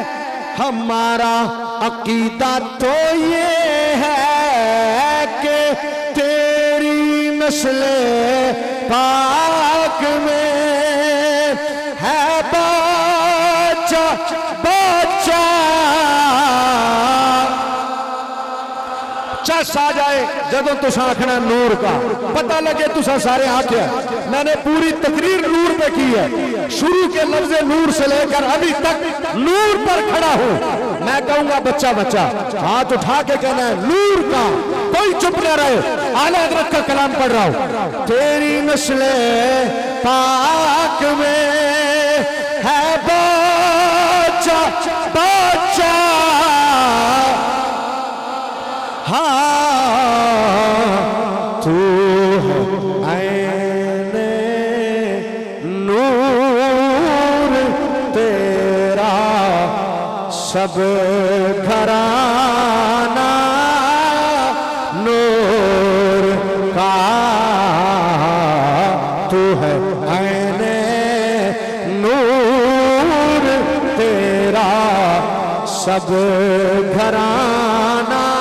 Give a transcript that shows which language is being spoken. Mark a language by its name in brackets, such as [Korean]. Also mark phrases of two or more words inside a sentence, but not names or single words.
[Urdu] ہمارا عقیدہ تو یہ ہے کہ تیری نسل پاک میں ہے بچہ بچہ [Punjabi] چس آ جائے جدوں تساں آکھنا نور کا پتہ لگے تساں سارے آکھیا. [Urdu] میں نے پوری تقریر نور پہ کی ہے, شروع کے لفظ نور سے لے کر ابھی تک نور پر کھڑا ہوں. میں کہوں گا بچہ بچہ، ہاتھ اٹھا کے کہنا ہے نور کا، کوئی چپ نہ رہے، اعلیٰ حضرت کا کلام پڑھ رہا ہوں. تیری نسلِ پاک میں ہے بچہ بچہ, ہاں تو ہے عینِ نور، تیرا سب گھرانا نور کا، تو ہے عینِ نور، تیرا سب گھرانا.